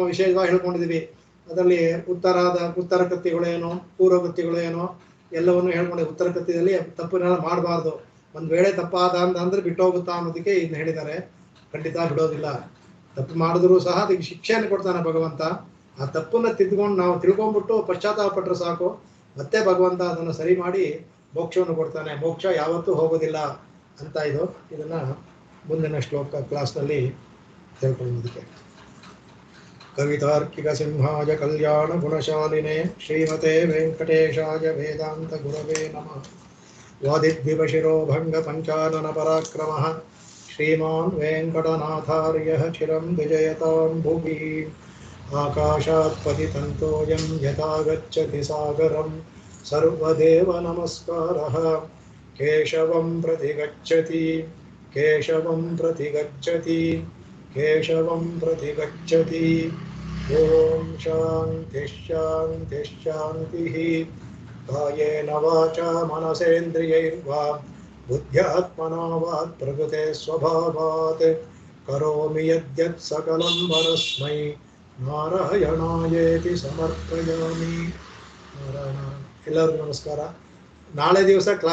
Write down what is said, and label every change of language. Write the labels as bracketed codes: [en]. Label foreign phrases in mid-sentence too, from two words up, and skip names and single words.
[kn] ವಿಶೇಷವಾಗಿ ಹೇಳ್ಕೊಂಡಿದೀವಿ ಅದರಲ್ಲಿ ಉತ್ತರ ಕೃತ್ಯಗಳೇನೋ ಪೂರ್ವ ಕೃತ್ಯಗಳೇನೋ ಎಲ್ಲವನ್ನು ಹೇಳ್ಕೊಂಡಿದ್ದೀವಿ ಉತ್ತರ ಕೃತ್ಯದಲ್ಲಿ ತಪ್ಪನ್ನೆಲ್ಲ ಮಾಡಬಾರ್ದು ಒಂದ್ ವೇಳೆ ತಪ್ಪಾದ ಅಂದ್ರೆ ಬಿಟ್ಟೋಗುತ್ತಾ ಅನ್ನೋದಕ್ಕೆ ಇನ್ನು ಹೇಳಿದ್ದಾರೆ ಖಂಡಿತ ಬಿಡೋದಿಲ್ಲ ತಪ್ಪು ಮಾಡಿದ್ರು ಸಹ ಅದಕ್ಕೆ ಶಿಕ್ಷೆಯನ್ನು ಕೊಡ್ತಾನೆ ಭಗವಂತ ಆ ತಪ್ಪನ್ನ ತಿದ್ಕೊಂಡು ನಾವು ತಿಳ್ಕೊಂಡ್ಬಿಟ್ಟು ಪಶ್ಚಾತ್ತಾಪ ಪಟ್ಟರೆ ಸಾಕು ಮತ್ತೆ ಭಗವಂತ ಅದನ್ನು ಸರಿ ಮಾಡಿ ಮೋಕ್ಷವನ್ನು ಕೊಡ್ತಾನೆ ಮೋಕ್ಷ ಯಾವತ್ತೂ ಹೋಗೋದಿಲ್ಲ ಅಂತ ಇದನ್ನ ಮುಂದಿನ ಶ್ಲೋಕ ಕ್ಲಾಸ್ನಲ್ಲಿ ಹೇಳ್ಕೊಳ್ಳೋದಕ್ಕೆ [sa] ಕವಿತಾರ್ಕಿಕ ಸಿಂಹಾಯ ಕಲ್ಯಾಣ ಗುಣಶಾಲಿನೇ ಶ್ರೀಮತೆ ವೆಂಕಟೇಶಾಯ ವೇದಾಂತ ಗುರವೇ ನಮಃ ವಾದಿದ್ವಿಪಶಿರೋ ಭಂಗ ಪಂಚಾನನ ಪರಾಕ್ರಮಃ ಶ್ರೀಮಾನ್ ವೆಂಕಟನಾಥಾರ್ಯಃ ಚಿರಂ ವಿಜಯತಾಂ ಭುವಿ ಆಕಾಶಾತ್ ಪತಿತಂತೋಯಂ ಯಥಾ ಗಚ್ಚತಿ ಸಾಗರಂ ಸರ್ವದೇವ ನಮಸ್ಕಾರಃ ಕೇಶವಂ ಪ್ರತಿ ಗಚ್ಚತಿ ಕೇಶವಂ ಪ್ರತಿ ಗಚ್ಚತಿ ಕೇಶವಂ ಪ್ರತಿ ಗಚ್ಚತಿ ಓಂ ಶಾಂತಿ ಶಾಂತಿ ಶಾಂತಿ ಕಾಯೇನ ವಾಚಾ ಮನಸೇಂದ್ರಿಯೈರ್ವಾ ಬುದ್ಧ್ಯಾತ್ಮನಾ ವಾಕ್ ಪ್ರಕೃತೆ ಸ್ವಭಾವಾತ್ ಕರೋಮಿ ಯದ್ಯತ್ ಸಕಲಂ ಪರಸ್ಮೈ ನಾರಾಯಣಾಯೇತಿ ಸಮರ್ಪಯಾಮಿ. [kn] ನಾರಾಯಣ. ಎಲ್ಲರಿಗೂ ನಮಸ್ಕಾರ. ನಾಳೆ ದಿವಸ ಕ್ಲಾಸ್